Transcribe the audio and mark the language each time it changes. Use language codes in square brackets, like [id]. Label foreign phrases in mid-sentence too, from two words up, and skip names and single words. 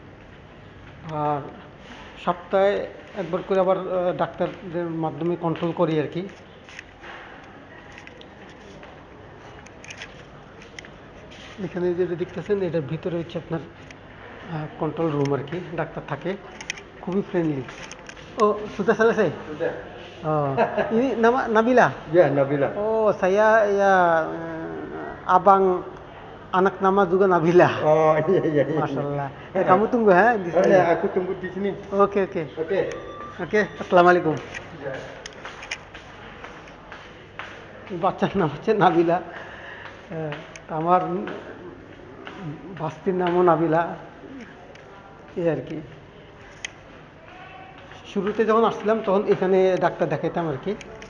[bn] আর সপ্তাহে একবার করে আবার ডাক্তারদের মাধ্যমে কন্ট্রোল করি আর কি। এখানে যেটা দেখতেছেন, এটার ভিতরে হচ্ছে আপনার [en] control room [bn] আর কি, ডাক্তার থাকে, খুবই ফ্রেন্ডলি। [ms] Oh, sudah selesai? Sudah. Oh, ini nama Nabila? Ya, Nabila. Oh, saya ya abang anak nama juga Nabila. Oh, iya iya iya. Masya Allah. Ya, kamu tunggu ya di Oh sini. ya, aku tunggu di sini. Oke, oke. Oke. Oke, Assalamualaikum. Ya. [bn] বাচ্চার নাম হচ্ছে নাবিলা। তা আমার ভাস্তির নামও নাবিলা, এই আর কি। শুরুতে যখন আসছিলাম তখন এখানে ডাক্তার দেখাইতাম আর কি।